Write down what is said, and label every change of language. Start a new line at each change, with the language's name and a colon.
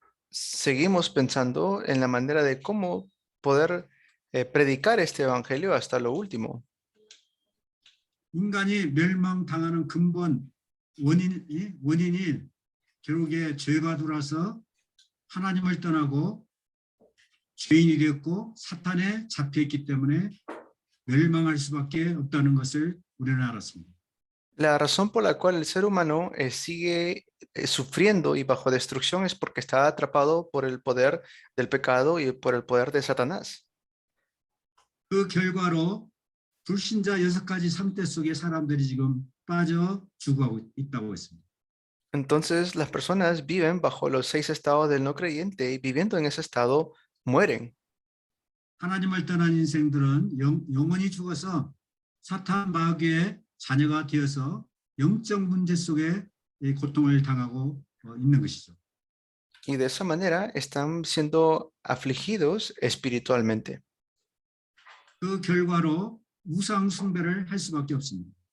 Spanish: Seguimos pensando en la manera de cómo poder predicar este evangelio hasta lo último.
Korean: 인간이 멸망당하는 근본 원인이 결국에 죄가 들어와서 하나님을 떠나고 죄인이 되었고 사탄에 잡혀있기 때문에 멸망할 수밖에 없다는 것을 우리는 알았습니다.
Spanish: La razón por la cual el ser humano sigue sufriendo y bajo destrucción es porque está atrapado por el poder del pecado y por el poder de Satanás.
Korean: 그 결과로 불신자 6가지 상태 속에 사람들이 지금 빠져 죽어가고 있다고 했습니다.
Spanish: Entonces las personas viven bajo los 6 estados del no creyente y viviendo en ese estado mueren.
Korean: 하나님을 떠난 인생들은 영원히 죽어서 사탄 마귀의 자녀가 되어서 영적 문제 속에 이 고통을 당하고 있는 것이죠.
Spanish: Y de esa manera están siendo afligidos espiritualmente.
Korean: 그 결과로 우상 숭배를 할 수밖에 없습니다.